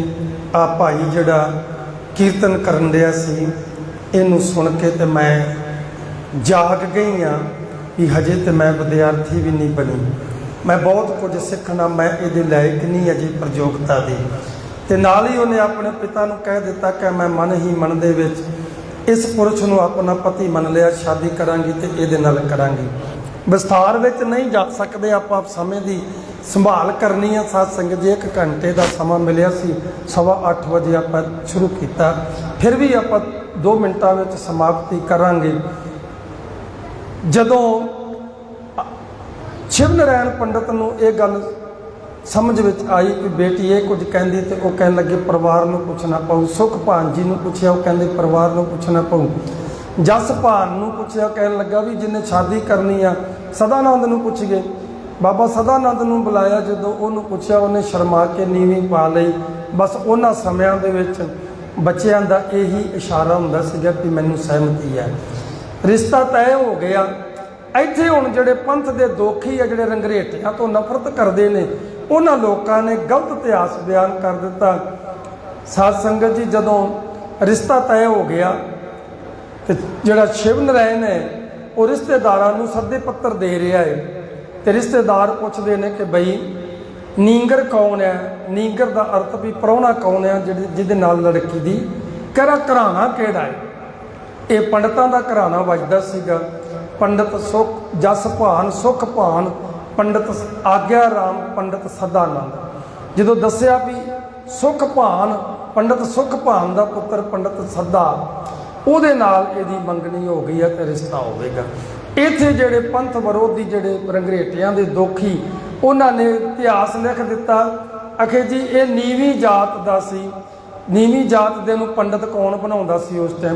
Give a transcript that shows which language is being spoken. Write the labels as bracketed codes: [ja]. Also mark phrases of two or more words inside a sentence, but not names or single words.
[pa] ਆ ਭਾਈ ਜਿਹੜਾ ਕੀਰਤਨ ਕਰਨ ਰਿਹਾ ਸੀ, ਇਹਨੂੰ ਸੁਣ ਕੇ ਤੇ ਮੈਂ ਜਾਗ ਗਈ ਹਾਂ ਵੀ ਹਜੇ ਤੇ ਮੈਂ ਵਿਦਿਆਰਥੀ ਵੀ ਨਹੀਂ ਬਣੀ, ਮੈਂ ਬਹੁਤ ਕੁਝ ਸਿੱਖਣਾ, ਮੈਂ ਇਹਦੇ ਲਾਇਕ ਨਹੀਂ ਅਜੇ ਪ੍ਰਯੋਗਤਾ ਦੀ। ਤੇ ਨਾਲ ਹੀ ਉਹਨੇ ਆਪਣੇ ਪਿਤਾ ਨੂੰ ਕਹਿ ਦਿੱਤਾ ਕਿ ਮੈਂ ਮਨ ਹੀ ਮਨ ਦੇ ਵਿੱਚ ਇਸ ਪੁਰਖ ਨੂੰ ਅਪਣਾ ਪਤੀ ਮੰਨ ਲਿਆ, ਸ਼ਾਦੀ ਕਰਾਂਗੀ ਤੋ ਏ ਨਾਲ ਕਰਾਂਗੀ। [hi] विस्तार विच नहीं जा सकते, आप समय की संभाल करनी है। [pa] ਸਾਧ ਸੰਗਤ ਜੀ 1 ਘੰਟੇ ਦਾ ਸਮਾਂ ਮਿਲਿਆ ਸੀ, 8:15 ਵਜੇ ਆਪ ਸ਼ੁਰੂ ਕੀਤਾ, ਫਿਰ ਵੀ ਆਪ 2 ਮਿੰਟਾਂ ਵਿੱਚ ਸਮਾਪਤੀ ਕਰਾਂਗੇ। ਜਦੋਂ ਸ਼ਿਵ ਨਾਰਾਇਣ ਪੰਡਿਤ ਨੂੰ ਏ ਗੱਲ ਸਮਝ ਵਿੱਚ ਆਈ ਕਿ [hi] बेटी ये कुछ कहती, [pa] ਤੋ ਵਹ ਕਹਿਣ ਲੱਗੇ ਪਰਿਵਾਰ ਨੂੰ ਪੁੱਛਣਾ ਪਊ। ਸੁਖਭਾਨ ਜੀ ਨੂੰ ਪੁੱਛਿਆ, ਉਹ ਕਹਿੰਦੇ ਪਰਿਵਾਰ ਨੂੰ ਪੁੱਛਣਾ ਪਊ। ਜਸਭਾਨ ਨੂੰ ਪੁੱਛਿਆ, ਕਹਿਣ ਲੱਗਾ ਵੀ ਜਿਨ੍ਹੇ ਸ਼ਾਦੀ ਕਰਨੀ ਆ ਸਦਾਨੰਦ ਨੂੰ ਪੁੱਛੀਏ। ਬਾਬਾ ਸਦਾਨੰਦ ਨੂੰ ਬੁਲਾਇਆ, ਜਦੋਂ ਉਹਨੂੰ ਪੁੱਛਿਆ ਉਹਨੇ ਸ਼ਰਮਾ ਕੇ ਨੀਵੀਂ ਪਾ ਲਈ। ਬਸ ਉਨ੍ਹਾਂ ਸਮਿਆਂ ਦੇ ਵਿੱਚ ਬੱਚਿਆਂ ਦਾ ਇਹੀ ਇਸ਼ਾਰਾ ਹੁੰਦਾ ਸੀਗਾ ਕਿ ਮੈਨੂੰ ਸਹਿਮਤੀ ਹੈ, ਰਿਸ਼ਤਾ ਤੈਅ ਹੋ ਗਿਆ। ਇੱਥੇ ਹੁਣ ਜਿਹੜੇ ਪੰਥ ਦੇ ਦੋਖੀ ਆ, ਜਿਹੜੇ ਰੰਗਰੇਟਿਆਂ ਤੋਂ ਨਫ਼ਰਤ ਕਰਦੇ ਨੇ, ਉਹਨਾਂ ਲੋਕਾਂ ਨੇ ਗਲਤ ਇਤਿਹਾਸ ਬਿਆਨ ਕਰ ਦਿੱਤਾ। ਸਾਧ ਸੰਗਤ ਜੀ ਜਦੋਂ ਰਿਸ਼ਤਾ ਤੈਅ ਹੋ ਗਿਆ ਤੇ ਜਿਹੜਾ ਸ਼ਿਵ ਨਾਰਾਇਣ ਹੈ ਉਹ ਰਿਸ਼ਤੇਦਾਰਾਂ ਨੂੰ ਸੱਦੇ ਪੱਤਰ ਦੇ ਰਿਹਾ ਹੈ, ਤੇ ਰਿਸ਼ਤੇਦਾਰ ਪੁੱਛਦੇ ਨੇ ਕਿ ਬਈ ਨੀਂਗਰ ਕੌਣ ਹੈ। ਨੀਂਗਰ ਦਾ ਅਰਥ ਵੀ ਪ੍ਰਾਹੁਣਾ ਕੌਣ ਹੈ, ਜਿਹਦੇ ਨਾਲ ਲੜਕੀ ਦੀ ਘਰਾਣਾ ਕਿਹੜਾ ਹੈ। ਇਹ ਪੰਡਤਾਂ ਦਾ ਘਰਾਣਾ ਵੱਜਦਾ ਸੀਗਾ। पंडित सुख जसभान, सुखभान, पंडित आग्या राम, पंडित सदानंद। ਜੋ ਦੱਸਿਆ ਵੀ ਸੁਖਭਾਨ ਪੰਡਿਤ ਸੁਖਭਾਨ ਕਾ ਪੁੱਤਰ ਪੰਡਿਤ ਸਦਾ, ਉਹਦੇ ਨਾਲ ਇਹਦੀ ਮੰਗਣੀ ਹੋ ਗਈ ਹੈ ਤੇ ਰਿਸ਼ਤਾ ਹੋਵੇਗਾ। ਇੱਥੇ ਜਿਹੜੇ ਪੰਥ ਵਿਰੋਧੀ ਜਿਹੜੇ ਰੰਗਰੇਟਿਆਂ ਦੇ ਦੋਖੀ, ਉਹਨਾਂ ਨੇ ਇਤਿਹਾਸ ਲਿਖ ਦਿੱਤਾ। ਆਖੇ ਜੀ ਇਹ ਨੀਵੀਂ ਜਾਤ ਦਾ ਸੀ। ਨੀਵੀਂ ਜਾਤ ਦੇ ਨੂੰ ਪੰਡਿਤ ਕੌਣ ਬਣਾਉਂਦਾ ਸੀ ਉਸ ਟਾਈਮ?